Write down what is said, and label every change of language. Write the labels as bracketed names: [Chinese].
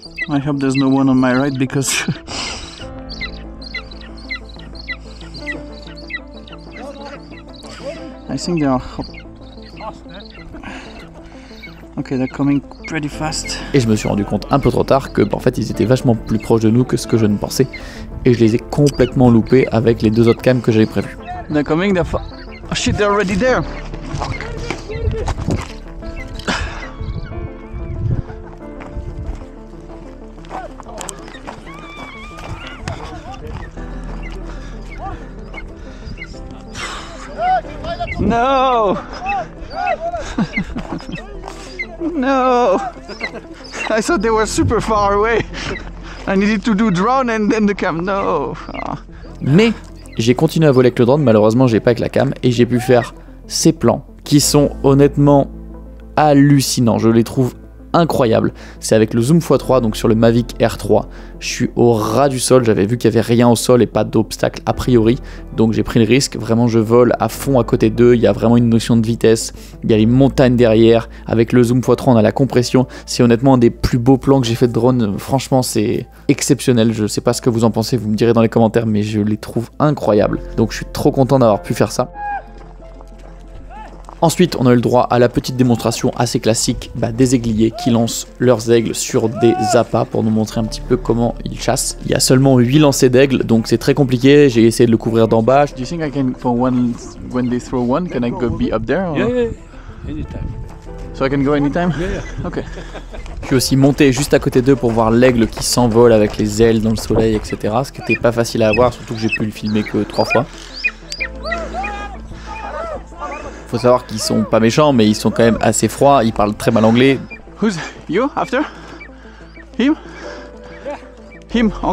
[English] I hope there's no one on my right because I think they are. Okay, they're coming pretty fast. [French] Et je me suis rendu compte un peu trop tard que en fait ils étaient vachement plus proches de nous que ce que je ne pensais et je les ai complètement loupés avec les deux autres cams que j'avais prévus. [English] They're coming, they're oh shit, they're already there. No! No! I thought they were super far away. I needed to do drone and then the cam. No! Oh. [French] Mais j'ai continué à voler avec le drone, malheureusement j'ai pas avec la cam et j'ai pu faire ces plans qui sont honnêtement hallucinants. Je les trouve incroyables. C'est avec le zoom x3, donc sur le Mavic R3. Je suis au ras du sol, j'avais vu qu'il n'y avait rien au sol et pas d'obstacle a priori, donc j'ai pris le risque. Vraiment, je vole à fond à côté d'eux, il y a vraiment une notion de vitesse, il y a les montagnes derrière. Avec le zoom x3, on a la compression. C'est honnêtement un des plus beaux plans que j'ai fait de drone. Franchement, c'est exceptionnel. Je sais pas ce que vous en pensez, vous me direz dans les commentaires, mais je les trouve incroyables. Donc je suis trop content d'avoir pu faire ça. Ensuite, on a eu le droit à la petite démonstration assez classique des aiguilliers qui lancent leurs aigles sur des appâts pour nous montrer un petit peu comment ils chassent. Il y a seulement 8 lancers d'aigles, donc c'est très compliqué. J'ai essayé de le couvrir d'en bas. [English] Do you think I can, for one, when they throw one, can I go be up there? Or? Yeah, anytime. So I can go anytime? Yeah. Ok. [French] Je suis aussi monté juste à côté d'eux pour voir l'aigle qui s'envole avec les ailes dans le soleil, etc. Ce qui n'était pas facile à voir, surtout que j'ai pu le filmer que 3 fois. Faut savoir qu'ils sont pas méchants, mais ils sont quand même assez froids, ils parlent très mal anglais. [English] Who's you after? Him? Him?